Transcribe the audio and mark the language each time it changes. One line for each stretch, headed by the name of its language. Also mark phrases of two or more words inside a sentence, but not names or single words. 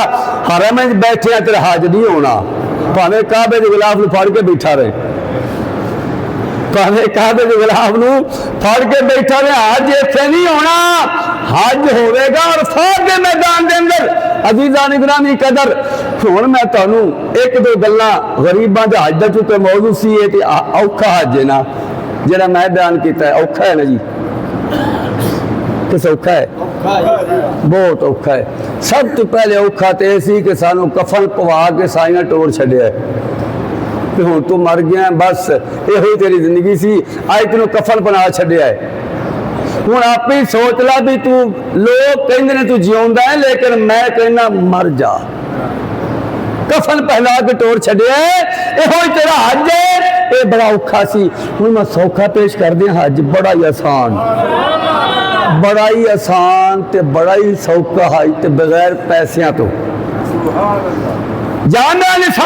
Punjabi: حرم وچ بیٹھے ہیں تیرا حج نہیں ہونا، بھاویں کعبے دے غلاف نو پھڑ کے بیٹھا رہے، کعبے کے غلاف نو پھڑ کے بیٹھا رہے، حج ایتھے نہیں ہونا، حج ہوئے گا عرفات کے میدان دے اندر۔ عزیزان گرامی قدر، ہن میں تانوں 1-2 گلاں غریباں دے حج دا چونکہ موضوع سی ہے تے اوکھا حج ہے نا جڑا میں بیان کیتا ہے، اوکھا ہے نا جی، کس اوکھا ہے؟ بہت اوکھا ہے۔ سب تو پہلے اوکھا تے سی کہ سانوں کفن پوا کے سائیاں ٹوڑ چھڈیا ہے، ہوں تو مر گیا بس یہ ہوئی تیری زندگی سی، آج تینوں کفن بنا چھڈیا ہے۔ ਹੁਣ ਆਪੇ ਸੋਚ ਲੈ ਵੀ ਤੂੰ, ਲੋਕ ਕਹਿੰਦੇ ਨੇ ਤੂੰ ਜਿਉਂਦਾ ਹੈ, ਲੇਕਿਨ ਮੈਂ ਕਹਿੰਦਾ ਮਰ ਜਾ। ਕਫਨ ਪਹਿਲਾ ਕੇ ਟੋਰ ਛੱਡਿਆ, ਇਹੋ ਹੀ ਤੇਰਾ ਹੱਜ ਹੈ। ਇਹ ਬੜਾ ਔਖਾ ਸੀ, ਹੁਣ ਮੈਂ ਸੌਖਾ ਪੇਸ਼ ਕਰਦੇ ਹਾਂ। ਹੱਜ ਬੜਾ ਹੀ ਆਸਾਨ, ਬੜਾ ਹੀ ਆਸਾਨ ਤੇ ਬੜਾ ਹੀ ਸੌਖਾ ਹੱਜ, ਤੇ ਬਗੈਰ ਪੈਸਿਆਂ ਤੋਂ।
Arabic: سبحان اللہ.
Punjabi: ਜਾਨ ਨਾਲ